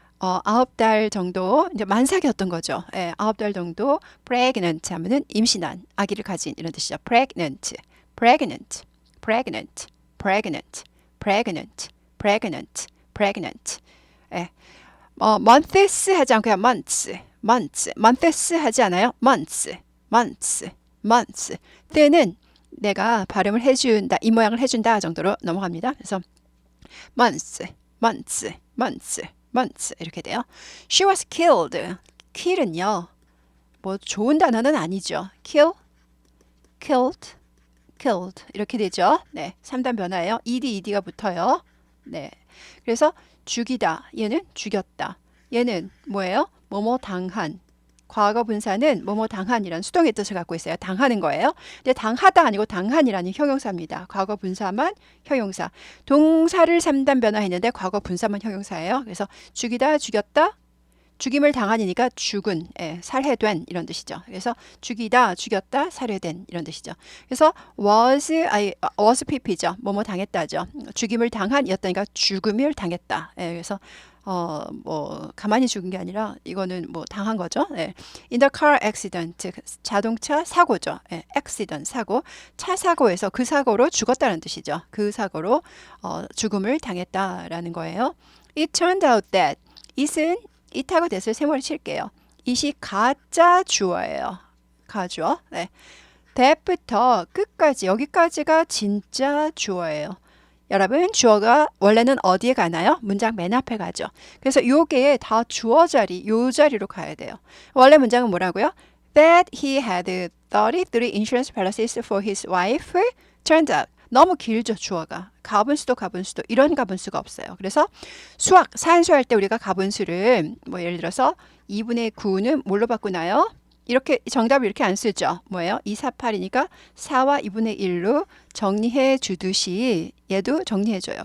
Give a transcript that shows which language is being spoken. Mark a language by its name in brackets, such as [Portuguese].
[Korean] 아홉 달 정도 이제 만삭이었던 거죠. 예, 아홉 달 정도 pregnant 하면은 임신한 아기를 가진 이런 뜻이죠. [English] pregnant, pregnant, pregnant, pregnant, pregnant, pregnant, pregnant. [Korean] 예, months 하지 않고요. [English] months, months, months [Korean] 하지 않아요. [English] months, months, months. [Korean] 때는 내가 발음을 해준다, 이 모양을 해준다 정도로 넘어갑니다. 그래서 [English] months, months, months, months [Korean] 이렇게 돼요. [English] She was killed. [Korean] kill은요, 뭐 좋은 단어는 아니죠. [English] kill, killed, killed [Korean] 이렇게 되죠. 네, 3단 변화예요. ed가 붙어요. 네, 그래서 죽이다. 얘는 죽였다. 얘는 뭐예요? 뭐뭐 당한. 과거 분사는 뭐뭐 당한이라는 수동의 뜻을 갖고 있어요. 당하는 거예요. 근데 당하다 아니고 당한이라는 형용사입니다. 과거 분사만 형용사. 동사를 3단 변화했는데 과거 분사만 형용사예요. 그래서 죽이다, 죽였다, 죽임을 당한이니까 죽은, 살해된 이런 뜻이죠. 그래서 죽이다, 죽였다, 살해된 이런 뜻이죠. 그래서 was pp죠. 뭐뭐 당했다죠. 죽임을 당한이었다니까 죽음을 당했다. 그래서 뭐 가만히 죽은 게 아니라 이거는 뭐 당한 거죠. [English] In the car accident, [Korean] 자동차 사고죠. accident 사고, 차 사고에서 그 사고로 죽었다는 뜻이죠. 그 사고로 죽음을 당했다라는 거예요. [English] It turned out that it은 it하고 that을 [Korean] 세모를 칠게요. it이 가짜 주어예요. 가주어. 네. that부터 끝까지 여기까지가 진짜 주어예요. 여러분 주어가 원래는 어디에 가나요? 문장 맨 앞에 가죠. 그래서 요게 다 주어 자리, 요 자리로 가야 돼요. 원래 문장은 뭐라고요? [English] That he had 33 insurance policies for his wife turned out. [Korean] 너무 길죠, 주어가. 가분수도 가분수도 이런 가분수가 없어요. 그래서 수학, 산수할 때 우리가 가분수를 뭐 예를 들어서 2분의 9는 뭘로 바꾸나요? 이렇게 정답을 이렇게 안 쓰죠. 뭐예요? 2, 4, 8이니까 4와 2분의 1로 정리해 주듯이 얘도 정리해 줘요.